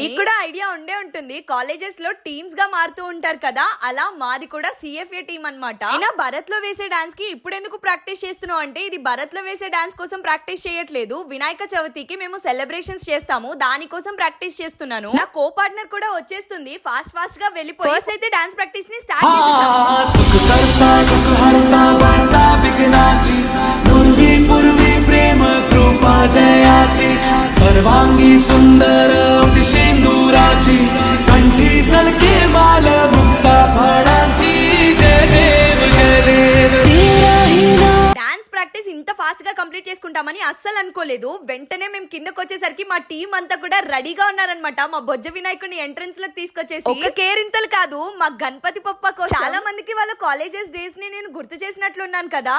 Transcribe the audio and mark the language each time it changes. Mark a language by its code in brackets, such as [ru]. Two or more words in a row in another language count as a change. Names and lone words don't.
[te] మీకు కూడా ఐడియా ఉండే ఉంటుంది, కాలేజెస్ లో టీమ్స్ గా మారుతూ ఉంటారు కదా, అలా మాది కూడా [en] CFA team [te] అన్నమాట. అయినా భరత్ లో వేసే డాన్స్ కి ఇప్పుడు ఎందుకు ప్రాక్టీస్ చేస్తున్నావు అంటే ఇది భరత్ లో వేసే డాన్స్ కోసం ప్రాక్టీస్ చేయట్లేదు, వినాయక చవితికి మేము సెలబ్రేషన్స్ చేస్తాము దానికోసం ప్రాక్టీస్ చేస్తున్నాను. నా [en] co partner [te] కూడా వచ్చేస్తుంది, [en] fast fast [te] గా వెళ్ళిపోయి ఫస్ట్ అయితే [en] dance practice [te] ని స్టార్ట్ [mr] जयाची सर्वांगी सुंदर शेंदुराची कंठी सलके माल मुक्ता फळाची जय देव जय देव. [en] dance practice [te] ఇంత ఫాస్ట్ గా కంప్లీట్ చేసుకుంటామని అస్సలు అనుకోలేదు. వెంటనే మేము కిందకి వచ్చేసరికి మా టీం అంతా కూడా రెడీగా ఉన్నారనమాట. మా బొజ్జ వినాయకుడిని ఎంట్రన్స్ లోకి తీసుకొచ్చేసి ఒక కేరింతలు కాదు మా గణపతి పప్ప కోసం చాలా మందికి వాళ్ళ [en] colleges days [te] ని నేను గుర్తు చేసినట్లున్నాను కదా.